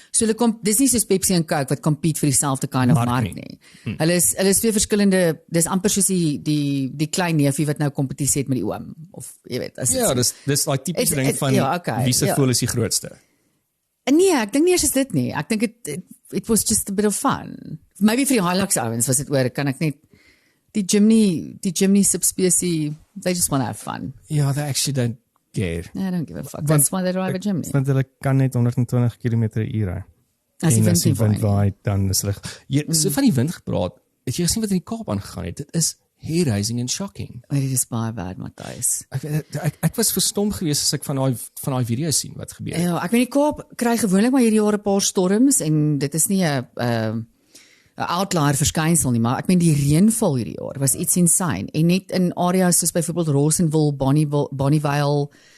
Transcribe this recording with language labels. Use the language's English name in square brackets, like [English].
[Afrikaans] So hulle dis nie soos Pepsi en Coke wat compete vir dieselfde kind of mark nie. Hulle is twee verskillende, dis amper soos die klein neefie wat nou kompetisie het met die oom of jy weet, as Ja, dis like tipies ding van wie se voel is die grootste. Nee, ek dink nie eers is dit nie. Ek dink [English] it was just a bit of fun. [Afrikaans] Maybe vir die Hilux ouens was dit oor, kan ek net die Jimny subspecies, [English] they just want to have fun. Yeah, they actually don't care. I don't give a fuck. That's why they drive a Jimny. [Afrikaans] Want hulle kan net 120 km/h ry. As die wind waai, dan is hulle so van die wind gepraat. Het jy gesien wat in die Kaap aangegaan het? Dit is [English] hair-raising and shocking. [Afrikaans] Dit is baie bad, Matthys. Ek was verstom geweest as ek van daai video sien wat gebeur het. Ja, ek weet die Kaap kry gewoonlik maar hierdie jaar 'n paar storms en dit is nie 'n outlier verskynsel nie, maar ek meen die reënval hierdie jaar was iets insane en net in areas soos byvoorbeeld Rosenville, Bonnievale.